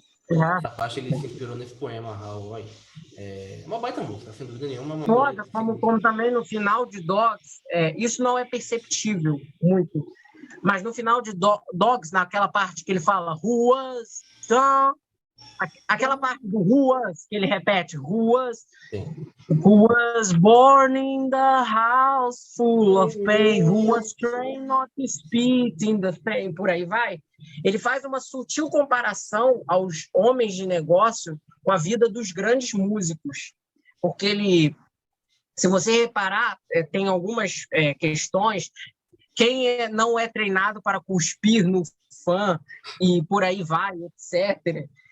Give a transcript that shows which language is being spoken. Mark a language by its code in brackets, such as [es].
[pt] Essa parte ele se inspirou nesse poema Howl. É uma baita música, sem dúvida nenhuma. Foda, como também no final de Dogs, isso não é perceptível muito. Mas no final de Dogs, naquela parte que ele fala ruas, aquela parte do ruas, que ele repete, ruas, [en] who was born in the house full of pain, who was trained not to speak in the pain, [pt] por aí vai. Ele faz uma sutil comparação aos homens de negócio com a vida dos grandes músicos, porque ele, se você reparar, tem algumas questões. Quem não é treinado para cuspir no fã e por aí vai, etc.